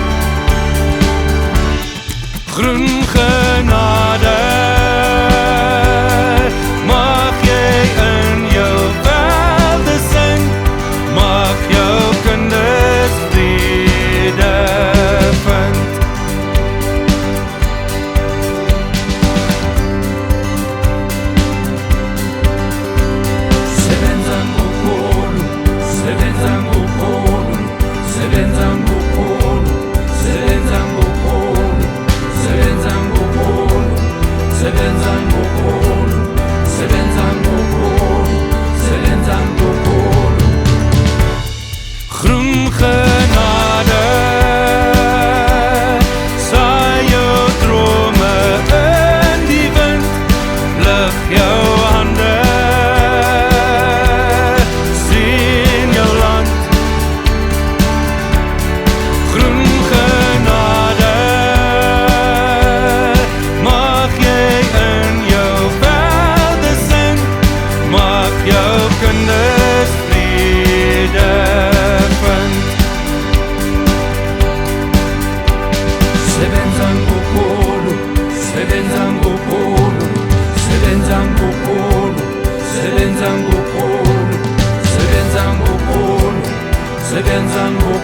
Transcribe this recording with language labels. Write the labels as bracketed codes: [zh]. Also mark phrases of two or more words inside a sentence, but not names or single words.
[af] Groen genade, mag jy in jou velde sing, mag jou kinders vrede vind. [zu] Sebenza ngokolo, sebenza ngokolo, sebenza ngokolo, sebenza ngokolo, sebenza ngokolo, sebenza ngokolo, sebenza ngokolo, sebenza ngokolo. [af] Groen genade, saai jou drome in die wind, lig jou hande, sien jou land. Groen genade, mag jy in jou velde sing, mag jou kinders vrede vind. [zu] Sebenza ngokolo, sebenza ngokolo, sebenza ngokolo, sebenza ngokolo, sebenza ngokolo, sebenza ngokolo.